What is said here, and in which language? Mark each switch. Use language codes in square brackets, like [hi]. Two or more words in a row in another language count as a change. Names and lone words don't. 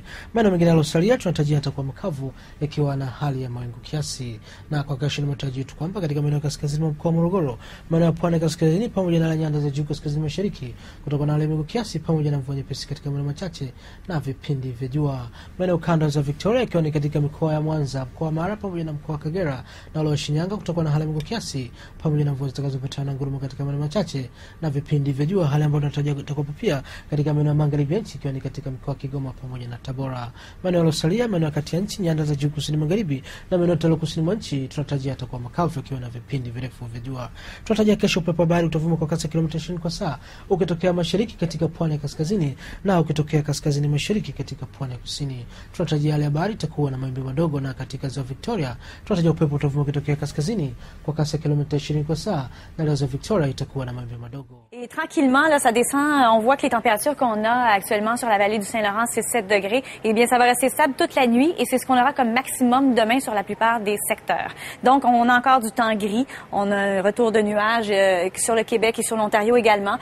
[sw] Maeneo mengine yaliyosalia tunatarajia yatakuwa makavu yakiwa na hali ya mawingu kiasi. Na kwa kesho ni matarajio yetu kwamba katika maeneo kaskazini mwa mkoa wa Morogoro, maeneo ya pwani ya kaskazini pamoja na nyanda za juu kaskazini mashariki kutakuwa na hali ya mawingu kiasi pamoja na mvua nyepesi katika maeneo machache na vipindi vya jua. Maeneo kanda za Victoria ikiwa ni katika mikoa ya Mwanza, mkoa wa Mara pamoja na mkoa wa Kagera na ule wa Shinyanga kutakuwa na hali ya mawingu kiasi pamoja na mvua zitakazopatana ngurumo katika maeneo machache na vipindi vya jua, hali ambayo tunatarajia itakuwa pia katika maeneo ya magharibi ya nchi ikiwa ni katika mikoa ya Kigoma pamoja na Tabora. Maeneo yaliyosalia, maeneo kati ya nchi, nyanda za juu kusini magharibi na maeneo ya kusini mwa nchi tunatarajia itakuwa makavu ikiwa na vipindi virefu vya jua. Tunatarajia kesho upepo wa bahari utavuma kwa kasi ya kilomita 20 kwa saa ukitokea mashariki katika pwani ya kaskazini na ukitokea kaskazini mashariki katika pwani ya kusini. Tunatarajia hali ya bahari itakuwa na mawimbi madogo na katika ziwa Victoria tunatarajia upepo utavuma ukitokea kaskazini kwa kasi ya kilomita 20 kwa saa na ziwa Victoria itakuwa na mawimbi madogo. [fr] Et tranquillement, là, ça descend. On voit que les températures qu'on a actuellement sur la vallée du Saint-Laurent, c'est 7 degrés. Eh bien, ça va rester stable toute la nuit et c'est ce qu'on aura comme maximum demain sur la plupart des secteurs. Donc, on a encore du temps gris. On a un retour de nuages sur le Québec et sur l'Ontario également.